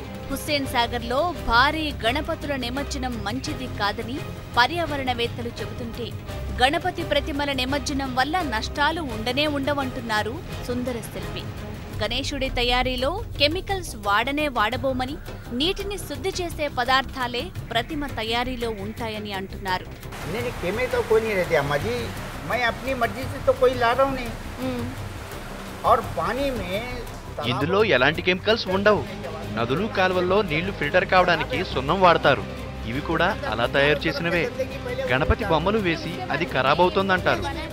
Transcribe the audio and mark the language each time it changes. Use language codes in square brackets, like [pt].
[te] హుస్సేన్ సాగర్లో భారీ గణపతుల నిమజ్జనం మంచిది కాదని పర్యావరణవేత్తలు చెబుతుంటే గణపతి ప్రతిమల నిమజ్జనం వల్ల నష్టాలు ఉండవంటున్నారు సుందర శిల్పి. గణేశుడి తయారీలో కెమికల్స్ వాడబోమని, నీటిని శుద్ధి చేసే పదార్థాలే ప్రతిమ తయారీలో ఉంటాయని అంటున్నారు. [hi] नहीं केमिकल कोई नहीं रहती अम्मा जी, मैं अपनी मर्जी से तो कोई ला रहा हूँ नहीं। और पानी में [te] ఇందులో ఎలాంటి కెమికల్స్ ఉండవు. నదులు, కాలువల్లో నీళ్లు ఫిల్టర్ కావడానికి సున్నం వాడతారు. ఇవి కూడా అలా తయారు చేసినవే. గణపతి బొమ్మలు వేసి అది ఖరాబ్ అవుతోందంటారు.